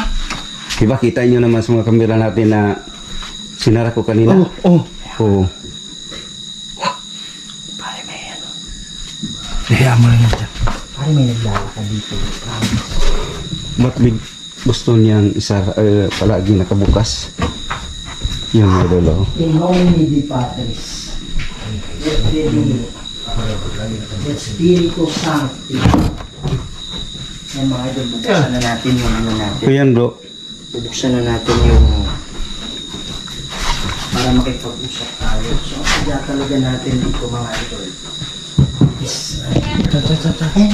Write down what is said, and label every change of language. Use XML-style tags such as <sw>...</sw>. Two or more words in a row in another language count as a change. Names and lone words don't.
<tl>Diba, kita nyo naman sa mga kamera natin na sinara ko kanina. Oh. Oo. Pare, may ano. Hayaan mo lang yan dyan. Pare, may naglalakad dito. Promise. Ba't gusto niyang isa palagi nakabukas? Yun, mga idol. Oh.</tl> <la>In nomine di Patris, et Filii, et Spiritus Sancti.</la> <tl>Yan mga idol, bubuksan na natin yung ano natin. So yan, bro. Bubuksan na natin yung para makipag-usap tayo. So, kaya talaga natin dito mga idol is, ayun,</tl>